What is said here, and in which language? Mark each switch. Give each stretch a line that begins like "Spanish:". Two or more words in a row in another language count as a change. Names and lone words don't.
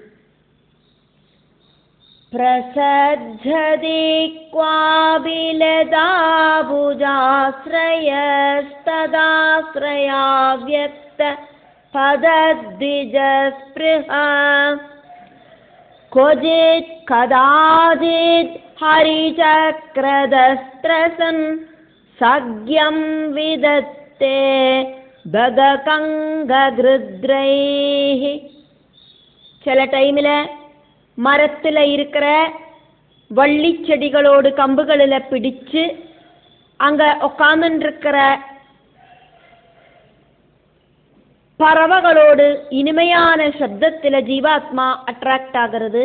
Sanskrit: प्रसज्जति क्वाभिलदाबुजाश्रयस्तदाश्रयाव्यक्त पदद्विजस्पृहा क्वचित् कदाचित् हरिचक्रदस्त्रसन् सज्ञं विदत्ते भगकङ्गगृध्रैः.
Tamil: சில டைமில் மரத்தில் இருக்கிற வள்ளி செடிகளோடு கம்புகளில் பிடிச்சு அங்கே உட்காந்துருக்கிற பறவைகளோடு இனிமையான சப்தத்தில் ஜீவாத்மா அட்ராக்ட் ஆகிறது.